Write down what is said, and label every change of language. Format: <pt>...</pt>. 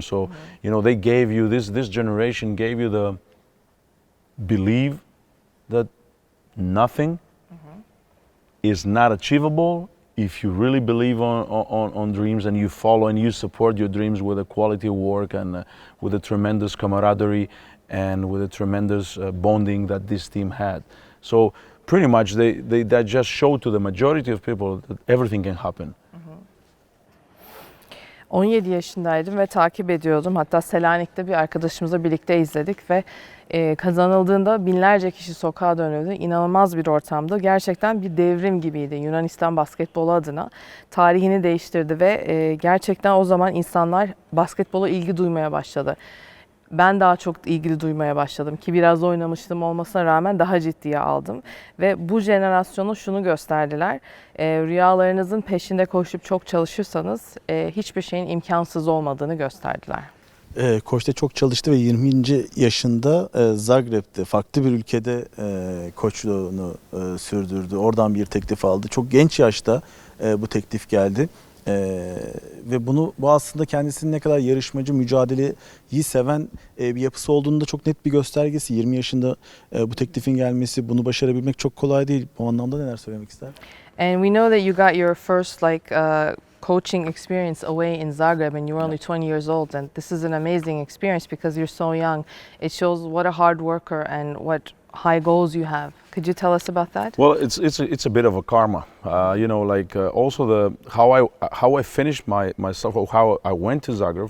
<en>So, you know, they gave you, this generation gave you the belief that nothing is not achievable if you really believe on dreams and you follow and you support your dreams with a quality work and with a tremendous camaraderie and with a tremendous bonding that this team had. So pretty much that just showed to the majority of people that everything can happen.</en> <tr>17 yaşındaydım ve takip ediyordum. Hatta Selanik'te bir arkadaşımızla birlikte izledik ve kazanıldığında binlerce kişi sokağa dönüyordu. İnanılmaz bir ortamdı. Gerçekten bir devrim gibiydi Yunanistan basketbolu adına. Tarihini değiştirdi ve gerçekten o zaman insanlar basketbola ilgi duymaya başladı. Ben daha çok ilgili duymaya başladım ki biraz oynamıştım olmasına rağmen daha ciddiye aldım. Ve bu jenerasyona şunu gösterdiler. Rüyalarınızın peşinde koşup çok çalışırsanız hiçbir şeyin imkansız olmadığını gösterdiler. Koç da çok çalıştı ve 20. yaşında Zagreb'de farklı bir ülkede koçluğunu sürdürdü. Oradan bir teklif aldı. Çok genç yaşta bu teklif geldi. Ve bu aslında kendisinin ne kadar yarışmacı, mücadeleyi seven bir yapısı olduğunu da çok net bir göstergesi. 20 yaşında bu teklifin gelmesi, bunu başarabilmek çok kolay değil. Bu anlamda neler söylemek ister?</tr> <en>And we know that you got your first coaching experience away in Zagreb and you were only 20 years old, and this is an amazing experience because you're so young. It shows what a hard worker and what high goals you have. Could you tell us about that? Well, it's a bit of a karma, you know, also how I finished myself, or how I went to Zagreb.</en>